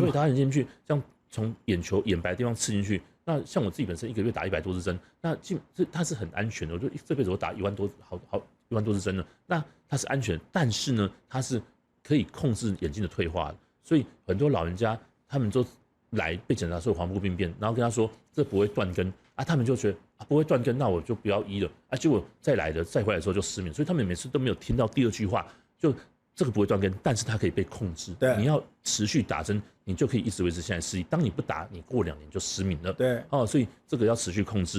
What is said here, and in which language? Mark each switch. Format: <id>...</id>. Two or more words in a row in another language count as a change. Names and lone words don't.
<zh>对，打到眼睛去，像從眼球眼白的地方刺進去。那像我自己本身1個月打100多支針，那它是很安全的，我就這輩子我打1萬多1萬多支針了，那它是安全，但是呢，它是可以控制眼睛的退化的，所以很多老人家他們都來被檢查說黃斑部病變，然後跟他說這不會斷根啊，他們就覺得不會斷根，那我就不要醫了啊，結果再回來的時候就失明，所以他們每次都沒有聽到第2句話，就這個不會斷根，但是它可以被控制，你要持續打針，你就可以一直維持現在視力，當你不打，你過2年就失明了，对哦，所以這個要持續控制。</zh>